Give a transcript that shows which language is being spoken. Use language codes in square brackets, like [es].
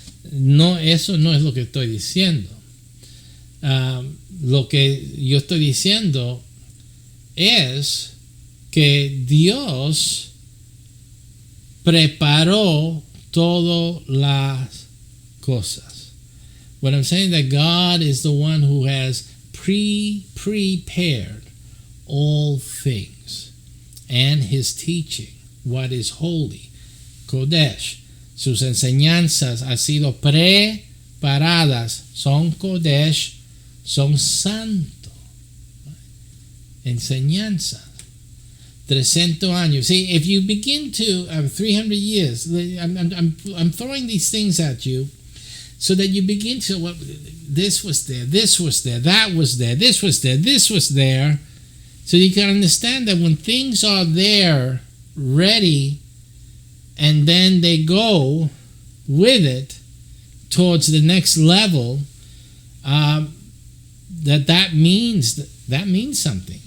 [es] No, eso no es lo que estoy diciendo. Lo que yo estoy diciendo es que Dios preparó todas las cosas. [en] What I'm saying, that God is the one who has prepared all things, and his teaching, what is holy, Kodesh, [es] sus enseñanzas han sido preparadas, son Kodesh, son santo. Enseñanza. 300 años. [en] See, if you begin to 300 years, I'm throwing these things at you so that you begin to, well, this was there, this was there, that was there, this was there, this was there, so you can understand that when things are there, ready, and then they go with it towards the next level, that means something.